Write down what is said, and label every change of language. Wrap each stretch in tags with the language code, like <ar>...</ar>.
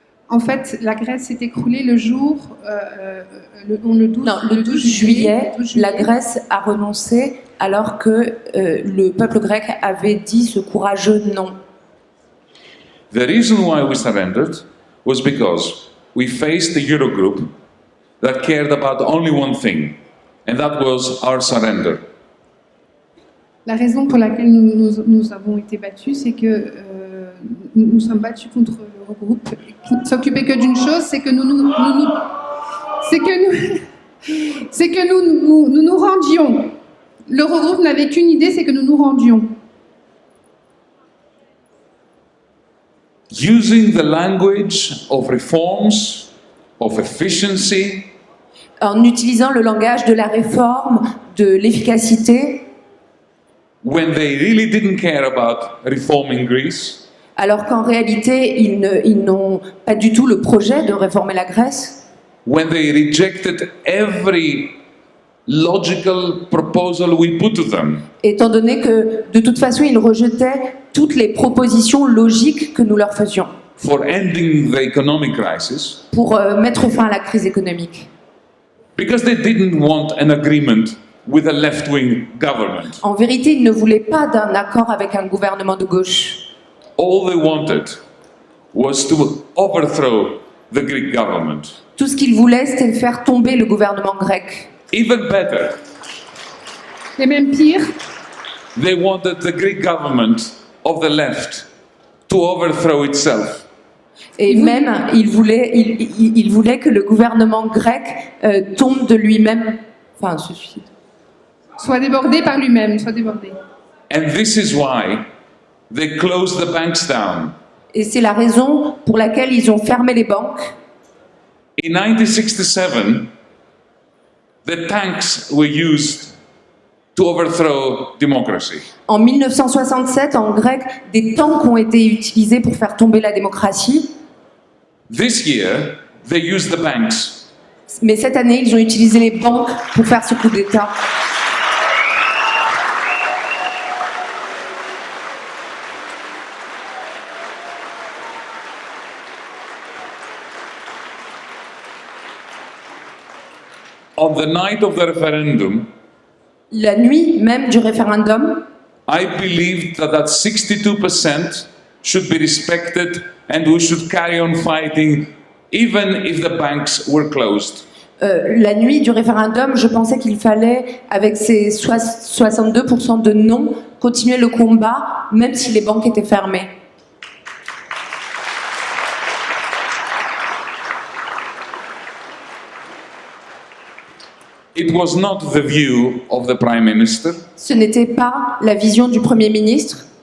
<fr>En fait, la Grèce s'est écroulée le jour, le 12 juillet, la Grèce a renoncé alors que le peuple grec avait dit ce courageux non.</fr> <en>The reason why we surrendered was because we faced the Eurogroup that cared about only one thing, and that was our surrender.</en> <fr>La raison pour laquelle nous avons été battus, c'est que nous sommes battus contre l'Eurogroupe qui ne s'occupait que d'une chose, c'est que nous nous rendions. L'Eurogroupe n'avait qu'une idée, c'est que nous nous rendions.</fr> <en>Using the language of reforms, of efficiency,</en> <fr>En utilisant le langage de la réforme, de l'efficacité,</fr> <en>when they really didn't care about reforming Greece,</en> <fr>alors qu'en réalité, ils n'ont pas du tout le projet de réformer la Grèce,</fr> <en>when they rejected every logical proposal we put to them,</en> <fr>étant donné que, de toute façon, ils rejetaient toutes les propositions logiques que nous leur faisions</fr> <en>for ending the economic crisis,</en> <fr>pour mettre fin à la crise économique.</fr> <en>because they didn't want an agreement with a left-wing government.</en> <fr>En vérité, ils ne voulaient pas d'un accord avec un gouvernement de gauche.</fr> <en>All they wanted was to overthrow the Greek government.</en> <fr>Tout ce qu'ils voulaient, c'était faire tomber le gouvernement grec.</fr> <en>Even better,</en> <fr>Et même pire,</fr> <en>they wanted the Greek government of the left to overthrow itself.</en> <fr>Et même, ils voulaient que le gouvernement grec tombe de lui-même, enfin, se suicide. soit débordé par lui-même, soit débordé.</fr> <en>And this is why They closed the banks down.</en> <fr>Et c'est la raison pour laquelle ils ont fermé les banques.</fr> <en>In 1967, the tanks were used to overthrow democracy.</en> <fr>En 1967, en grec, des tanks ont été utilisés pour faire tomber la démocratie.</fr> <en>This year, they used the banks.</en> <fr>Mais cette année, ils ont utilisé les banques pour faire ce coup d'État.</fr> <en>On the night of the referendum,</en> <fr>La nuit même du référendum,</fr> <en>I believed that 62% should be respected and we should carry on fighting even if the banks were closed.</en> <fr>la nuit du référendum, je pensais qu'il fallait, avec ces 62% de non, continuer le combat, même si les banques étaient fermées.</fr> <en>It was not the view of the Prime Minister,</en> <fr>Ce n'était pas la vision du Premier ministre,</fr>